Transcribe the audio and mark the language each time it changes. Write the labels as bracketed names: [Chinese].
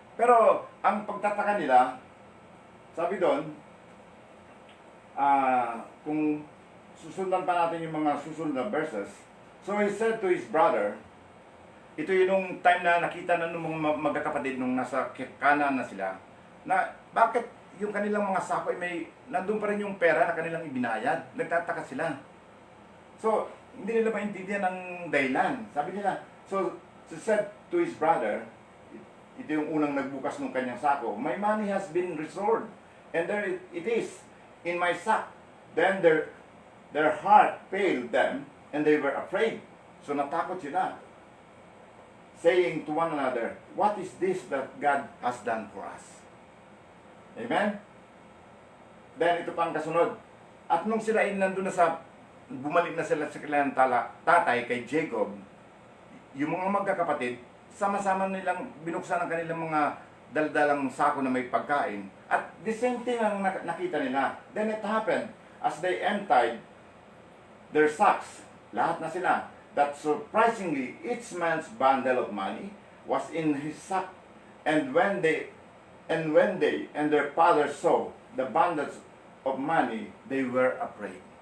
[Filipino] Pero, ang pagtataka nila, sabi doon, kung susundan pa natin yung mga susunod na verses, [English] so he said to his brother, [Filipino] ito yung time na nakita na ng mga magkakapatid nung nasa Kanaan na sila, na bakit yung kanilang mga sako ay nandun pa rin yung pera na kanilang ibinayad. Nagtataka sila. So, hindi nila maintindihan ang dahilan. Sabi nila, [English] so said to his brother, [Filipino] ito yung unang nagbukas ng kanyang sako, [English] my money has been restored, and there it is in my sack. Then their heart failed them, and they were afraid. [Filipino] So natakot sila, [English] saying to one another, what is this that God has done for us? [Filipino] Amen? Then ito pang kasunod. At nung sila ay nandun na bumalik na sila sa kanilang tatay kay Jacob, yung mga magkakapatid, sama-sama nilang binuksan ang kanilang mga daldalang sako na may pagkain. At [English] the same thing [Filipino] ang nakita nila. [English] Then it happened, as they emptied their sacks, [Filipino] lahat na sila, [English] that surprisingly, each man's bundle of money was in his sack. And when they and their father saw the bundles of money, they were afraid.